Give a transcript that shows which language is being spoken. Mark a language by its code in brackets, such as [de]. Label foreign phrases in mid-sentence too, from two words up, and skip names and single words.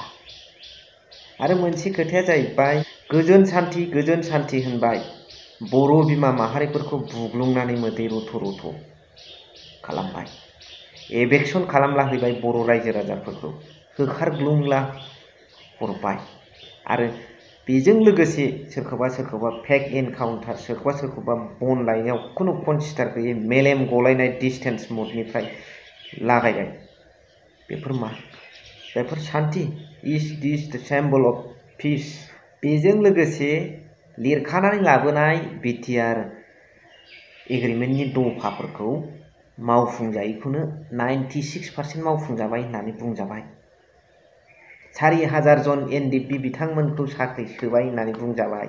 [brx] आरो मोनसे खोथाया जाहैबाय गोजोन सान्थि होनबाय, बर' बिमा माहारिफोरखौ बुग्लुंनानै मोदै रथ' खालामबाय, एभेक्सन खालामला हैबाय बर' रायजो राजाफोरखौ, होखारग्लुंला हरबाय। आरो बेजों लोगोसे सोरखौबा [en] fake encounter, [brx] सोरखौबा बन लायनायाव खुनु कनसिडार गैयै मेलेम गलायनाय डिस्टेन्स मुडनिफ्राय लागायबाय। बेफोर मा? बेफोर सान्थि? [en] Is this the symbol of peace? [brx] बेजों लोगोसे लिरखानानै लाबोनाय बिटिआर एग्रिमेन्टनि दफाफोरखौ मावफुंजायैखौनो 96% मावफुंजाबाय होननानै बुंजाबाय। 4000 जन एनडिएफबि बिथांमोनखौ साख्रि सोबाय होननानै बुंजाबाय।